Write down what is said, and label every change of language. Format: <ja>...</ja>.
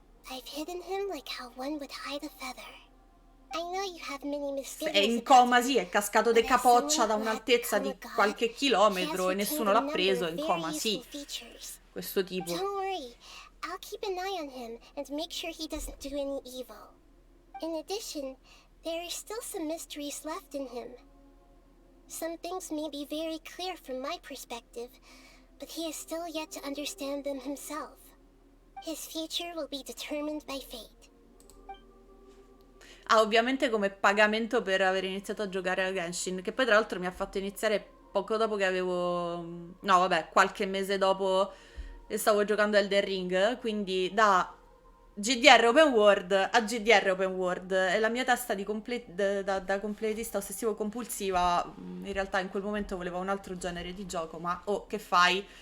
<en>I've hidden him like how one would hide a feather. I know you have many misgivings.</en> <it>È in coma, sì, è cascato de capoccia da un'altezza di qualche chilometro e nessuno l'ha preso, è in coma, sì. Questo tipo.</it> <en>Don't worry, I'll keep an eye on him and make sure he doesn't do any evil. In addition, there are still some mysteries left in him. Some things may be very clear from my perspective, but he is still yet to understand them himself. His future will be determined by fate.</en> <it>Ah, ovviamente come pagamento per aver iniziato a giocare a Genshin, che poi tra l'altro mi ha fatto iniziare poco dopo che avevo... No, vabbè, qualche mese dopo stavo giocando Elden Ring, quindi da GDR Open World a GDR Open World, e la mia testa di da completista ossessivo compulsiva, in realtà in quel momento voleva un altro genere di gioco, ma che fai?</it>